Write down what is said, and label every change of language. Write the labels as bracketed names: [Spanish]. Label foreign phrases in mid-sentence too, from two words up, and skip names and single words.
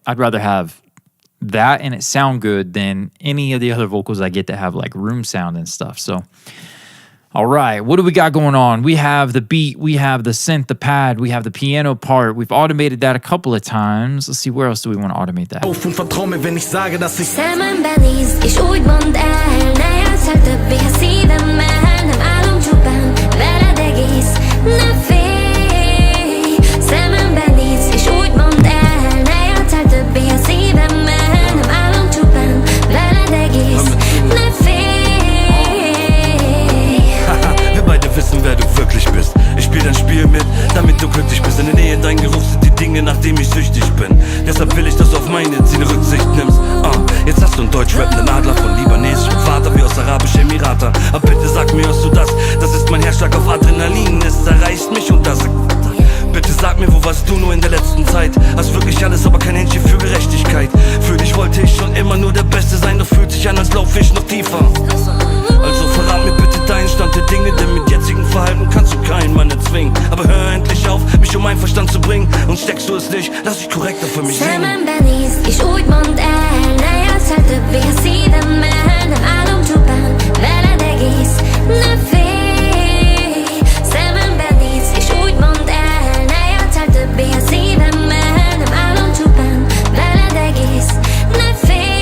[English] I'd rather have that and it sound good than any of the other vocals I get that have like room sound and stuff. So, all right, what do we got going on? We have the beat, we have the synth, the pad, we have the piano part. We've automated that a couple of times. Let's see, where else do we want to automate that? [German] Auf und vertrau mir, wenn ich sage, dass ich [Hungarian] Szemembe nézd, és úgy mondd el, ne játsz el többé a szívemmel, nem állom csupán, veled egész, ne félj. Szemembe nézd, és úgy mondd el, ne játsz el többé a szívemmel, nem állom csupán, veled egész, ne félj. [German] Wir beide wissen, wer du wirklich bist. Ich spiel dein Spiel mit, damit du glücklich bist. In der Nähe dein Geruch sind die Dinge, nach denen ich süchtig bin. Deshalb will ich, dass du auf meine Ziele Rücksicht nimmst. Jetzt hast du einen deutsch-rappenden Adler von libanesischem Vater wie aus Arabischen Emiraten. Aber bitte sag mir, hörst du das? Das ist mein Herzschlag auf Adrenalin. Es erreicht mich und das... Bitte sag mir, wo warst du nur in der letzten Zeit? Hast wirklich alles, aber kein Händchen für Gerechtigkeit. Für dich wollte ich schon immer nur der Beste sein, doch fühlt sich an, als lauf ich noch tiefer. Also verrat mir bitte deinen Stand der Dinge, denn mit jetzigem Verhalten kannst du keinen Mann erzwingen. Aber hör endlich auf, mich um meinen Verstand zu bringen. Und steckst du es nicht, lass dich korrekter für mich singen. [Hungarian] Szemembe nézd, és úgy mondd el, ne játsz el többé a szívemmel, nem állom csupán, veled egész, ne félj. Szemembe nézd, és úgy mondd el, ne játsz el többé a szívemmel, nem állom csupán, veled egész, ne félj.